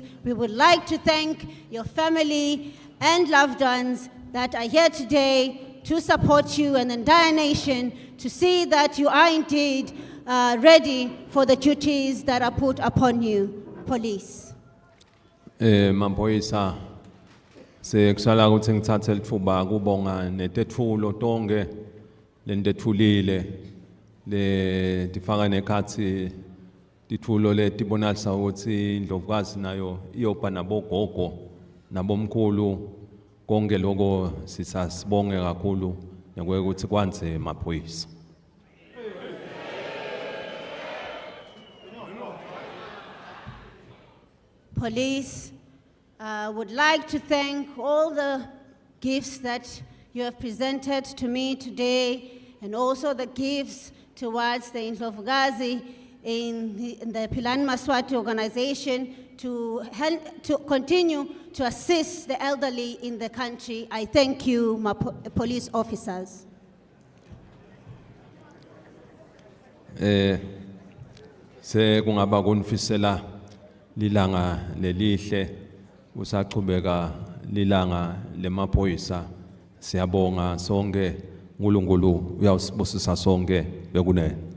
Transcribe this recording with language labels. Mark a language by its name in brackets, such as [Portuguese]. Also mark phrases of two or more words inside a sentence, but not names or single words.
[English] We would like to thank your family and loved ones that are here today to support you and the entire nation to see that you are indeed ready for the duties that are put upon you, police. [Swati] Maphoyisa sekusala ukuthi ngithathe lithuba kubonga netetfulo tonke lendethulile le tifaka nekhathi tithulo letibonalisa ukuthi indlovukazi nayo iyoba nabogogo nabomkhulu konke lokho sisasibonge kakhulu ukuthi kwanze maphoyisa. [English] Police, would like to thank all the gifts that you have presented to me today and also the gifts towards the Indlovukazi in the Philani Maswati organization to help to continue to assist the elderly in the country. I thank you, my police officers. [Swati] Se kungaba kunifisela lilanga lelihle usaqhubeka lilanga lemaphoyisa siyabonga sonke uNkulunkulu uyawusibusisa sonke bekunene.